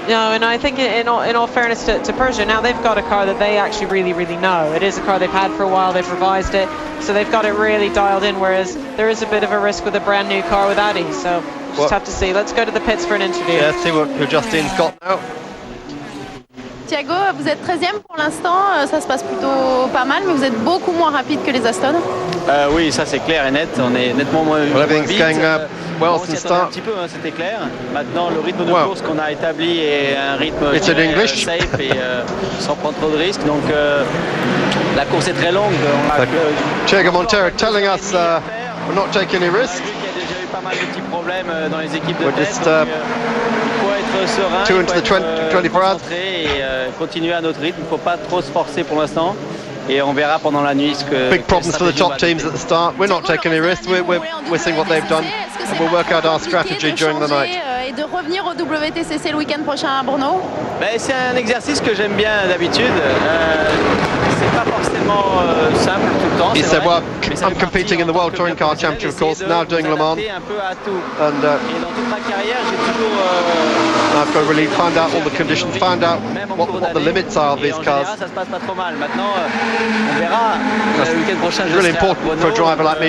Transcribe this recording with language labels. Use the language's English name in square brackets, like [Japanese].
[English] No, and I think in all fairness to Peugeot, now they've got a car that they actually really, really know. It is a car they've had for a while. They've revised it. So they've got it really dialed in, whereas there is a bit of a risk with a brand new car with Audi. So just have to see. Let's go to the pits for an interview. Yeah, see who Justin's got now. [French] Thiago, vous êtes 13e pour l'instant, ça se passe plutôt pas mal, mais vous êtes beaucoup moins rapide que les Aston. Oui, ça c'est clair et net, on est nettement moins vite. [English] Well, [French] on s'y attendait un petit peu, hein, c'était clair. Maintenant, le rythme de course qu'on a établi est un rythme safe et sans prendre trop de risques. Donc la course est très longue. [English] Diego Montero telling us we're not taking any risks. [French] Il y a déjà eu pas mal de petits problèmes dans les équipes de test. Il faut être serein, il faut être concentré et continuer à notre rythme. Il ne faut pas trop se forcer pour l'instant. Et on verra pendant la nuit ce que... [English] Big problems for the top teams at the start. We're not taking any risks. We're seeing what they've done and we'll work out our strategy during the night. [French] Et de revenir au WTCC le week-end prochain à Brno. C'est un exercice que j'aime bien d'habitude. C'est pas forcément simple tout le temps. [English] He said, well, I'm competing in the World Touring Car Championship, of course, now doing Le Mans. And I've got to really find out all the conditions, find out what the limits are of these cars. It's really important for a driver like me.